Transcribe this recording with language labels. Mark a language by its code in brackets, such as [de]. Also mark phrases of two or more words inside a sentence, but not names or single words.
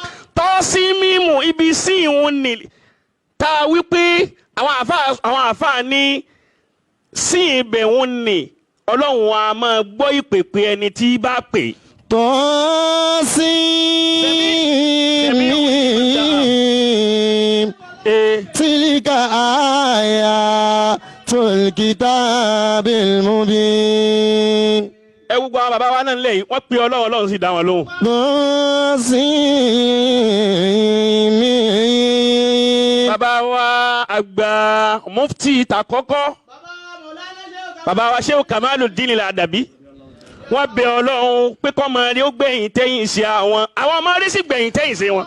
[yo] Tọ́sí mímù ibi sí ìhun ni tá a wí pé àwọn àfáà ní sí ibẹ̀ òun ni ọlọ́run a máa gbọ́ ìpèpè ẹni tí bá pè. [ar] Tọ́sí تلك آيات الكتاب المبين. [yo] Ẹ gbogbo àwọn bàbá wa náà lẹ́yìn wọ́n pe ọlọ́run sì dá wọn lóhùn. Tọ́sí mi. Bàbá wa àgbà mufti tàkọ́kọ́ bàbá wa Sheikh Kamaluddin Al-Adabi wọ́n bẹ ọlọ́run pé kọ́ máa rí ó gbẹ̀yìn tẹ́yìn ṣe àwọn ọmọ rí sì gbẹ̀yìn tẹ́yìn ṣe wọn.